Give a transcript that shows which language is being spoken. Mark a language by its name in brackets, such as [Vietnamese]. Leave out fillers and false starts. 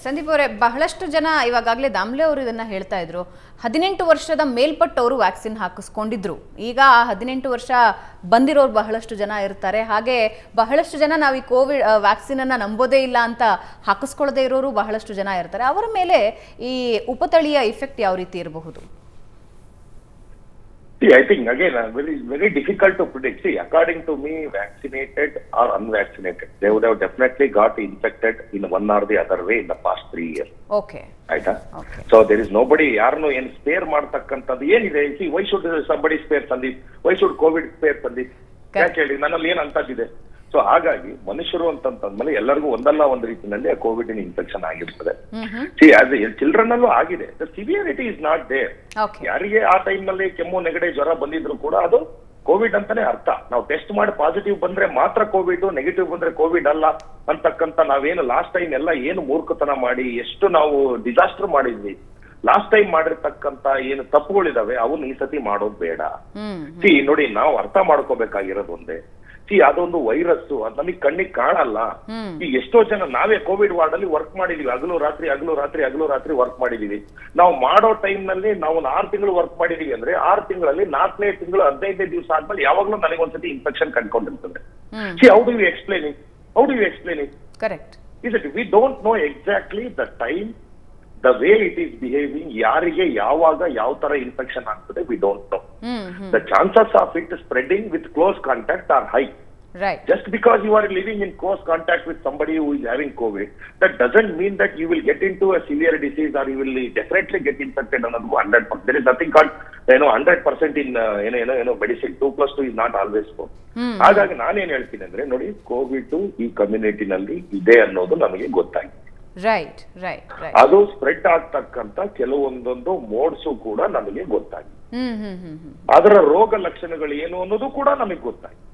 [Kannada] ಸಂದೀಪ್ ಅವರೇ, ಬಹಳಷ್ಟು ಜನ ಇವಾಗಲೇ ದಾಮ್ಲೆ ಅವರು ಇದನ್ನ ಹೇಳ್ತಾ ಇದ್ರು, 18 ವರ್ಷದ ಮೇಲ್ಪಟ್ಟವರು ವ್ಯಾಕ್ಸಿನ್ ಹಾಕಿಸ್ಕೊಂಡಿದ್ರು. ಈಗ ಆ 18 ವರ್ಷ ಬಂದಿರೋರು ಬಹಳಷ್ಟು ಜನ ಇರ್ತಾರೆ. ಹಾಗೆ ಬಹಳಷ್ಟು ಜನ ನಾವು ಈ ಕೋವಿಡ್ ವ್ಯಾಕ್ಸಿನ್ ಅನ್ನ ನಂಬೋದೇ ಇಲ್ಲ ಅಂತ ಹಾಕಿಸ್ಕೊಳ್ಳದೇ ಇರೋರು ಬಹಳಷ್ಟು ಜನ ಇರ್ತಾರೆ. ಅವರ ಮೇಲೆ ಈ ಉಪತಳಿಯ ಇಫೆಕ್ಟ್ ಯಾವ ರೀತಿ ಇರಬಹುದು? [English] See, I think again, very difficult to predict. See, according to me, vaccinated or unvaccinated, they would have definitely got infected in one or the other way in the past 3 years. Okay. Right? So there is nobody, [Kannada] yarno en spare ಮಾಡ್ತಕ್ಕಂಥದ್ದು ಏನಿದೆ. [English] See, why should somebody spare Sandeep? Why should COVID spare Sandeep? [Kannada] ಯಾಕೆ ಹೇಳಿ, ನನ್ನಲ್ಲಿ ಏನು ಅಂತದ್ದಿದೆ? So ಹಾಗಾಗಿ ಮನುಷ್ಯರು ಅಂತಂದ್ಮೇಲೆ ಎಲ್ಲರಿಗೂ ಒಂದಲ್ಲ ಒಂದು ರೀತಿಯಲ್ಲಿ ಕೋವಿಡ್ ಇನ್ಫೆಕ್ಷನ್ ಆಗಿರ್ತದೆ. [English] as a children [Kannada] ಅಲ್ಲೂ ಆಗಿದೆ. [English] The severity is not there. [Kannada] ಯಾರಿಗೆ ಆ ಟೈಮ್ ನಲ್ಲಿ ಕೆಮ್ಮು ನೆಗಡಿ ಜ್ವರ ಬಂದಿದ್ರು ಕೂಡ ಅದು ಕೋವಿಡ್ ಅಂತಾನೆ ಅರ್ಥ. ನಾವು ಟೆಸ್ಟ್ ಮಾಡಿ ಪಾಸಿಟಿವ್ ಬಂದ್ರೆ ಮಾತ್ರ ಕೋವಿಡ್, ನೆಗೆಟಿವ್ ಬಂದ್ರೆ ಕೋವಿಡ್ ಅಲ್ಲ ಅಂತಕ್ಕಂತ ನಾವೇನು ಲಾಸ್ಟ್ ಟೈಮ್ ಎಲ್ಲ ಏನು ಮೂರ್ಖತನ ಮಾಡಿ ಎಷ್ಟು ನಾವು ಡಿಸಾಸ್ಟರ್ ಮಾಡಿದ್ವಿ. ಲಾಸ್ಟ್ ಟೈಮ್ ಮಾಡಿರ್ತಕ್ಕಂತ ಏನು ತಪ್ಪುಗಳಿದಾವೆ ಅವನ್ನ ಈ ಸತಿ ಮಾಡೋದು ಬೇಡ. ನೋಡಿ, ನಾವು ಅರ್ಥ ಮಾಡ್ಕೋಬೇಕಾಗಿರೋದು ಒಂದೇ. ಅದೊಂದು ವೈರಸ್, ಅದು ನಮಗೆ ಕಣ್ಣಿಗೆ ಕಾಣಲ್ಲ. ಈಗ ಎಷ್ಟೋ ಜನ ನಾವೇ ಕೋವಿಡ್ ವಾರ್ಡ್ ಅಲ್ಲಿ ವರ್ಕ್ ಮಾಡಿದೀವಿ, ಹಗಲು ರಾತ್ರಿ ವರ್ಕ್ ಮಾಡಿದೀವಿ. ನಾವು ಮಾಡೋ ಟೈಮ್ ನಲ್ಲಿ ನಾವು 6 ತಿಂಗಳು ವರ್ಕ್ ಮಾಡಿದೀವಿ ಅಂದ್ರೆ 6 ತಿಂಗಳಲ್ಲಿ 4ನೇ ತಿಂಗಳು 15ನೇ ದಿವಸ ಆದ್ಮೇಲೆ ಯಾವಾಗ್ಲೂ ನನಗೆ ಒಂದ್ಸತಿ infection ಕಂಡ್ಕೊಂಡಿರ್ತದೆ. [English] How do you explain it? Correct. Is it? We don't know exactly the time the way it is behaving, [Kannada] ಯಾರಿಗೆ ಯಾವಾಗ ಯಾವ ತರ ಇನ್ಫೆಕ್ಷನ್ ಆಗ್ತದೆ [English] We don't know. The chances of it spreading with close contact are high. Right. Just because you are living in close contact with somebody who is having COVID, that doesn't mean that you will get into a severe disease or you will definitely get infected another 100%. There is nothing called 100% in medicine. 2+2 is not always 4. [Kannada] ಹಾಗಾಗಿ ನಾನೇನ್ ಹೇಳ್ತೀನಿ ಅಂದ್ರೆ ನೋಡಿ, Covid ಈ ಕಮ್ಯುನಿಟಿನಲ್ಲಿ ಇದೆ ಅನ್ನೋದು ನಮಗೆ ಗೊತ್ತಾಗಿದೆ. [English] Right right right. [Kannada] ಅದು ಸ್ಪ್ರೆಡ್ ಆಗ್ತಕ್ಕಂತ ಕೆಲವೊಂದೊಂದು ಮೋಡ್ಸು ಕೂಡ ನಮಗೆ ಗೊತ್ತಾಗಿದೆ. ಅದರ ರೋಗ ಲಕ್ಷಣಗಳು ಏನು ಅನ್ನೋದು ಕೂಡ ನಮಗೆ ಗೊತ್ತಾಗಿದೆ.